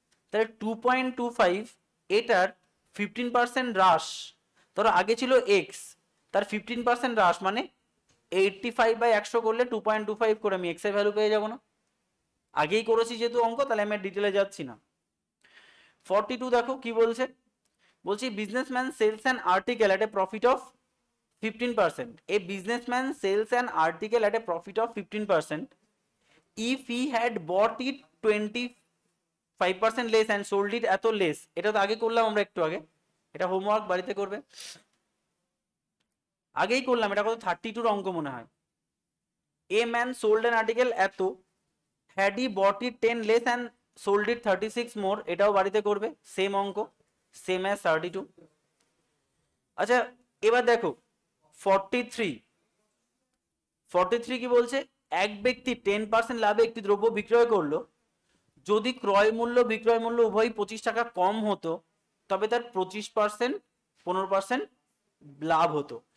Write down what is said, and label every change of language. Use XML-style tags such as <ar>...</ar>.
<bn>তাহলে 2.25 এটার 15% হ্রাস, ধরো আগে ছিল এক্স, তার 15% হ্রাস মানে 85/100 করলে 2.25 করে আমি এক্স এর ভ্যালু পেয়ে যাবো না? আগেই করেছি যেহেতু অঙ্ক, তাহলে আমি ডিটেলে যাচ্ছি না। 42 দেখো কি বলছে, বলছি businessman sales an article at A profit of 15%.</bn> <en>A businessman sells an article at a profit of 15% if he had bought it 25% less and sold it এত less।</en> <bn>এটা তো আগে করলাম আমরা একটু আগে, এটা হোমওয়ার্ক বাড়িতে করবে। আগেই করলাম এটা, কত 32 অঙ্ক মনে হয়।</bn> <en>A man sold an article এত, had he bought it 10 less and sold it 36 more,</en> <bn>এটাও বাড়িতে করবে, সেম অঙ্ক, সেম অ্যাজ 32। আচ্ছা এবার দেখো 43 কি বলছে, এক ব্যক্তি 10% লাভে একটি দ্রব্য বিক্রয় করলো, যদি ক্রয় মূল্য বিক্রয় মূল্য উভয়ই 25 টাকা কম হতো তবে তার 25% 15% লাভ হতো।</bn>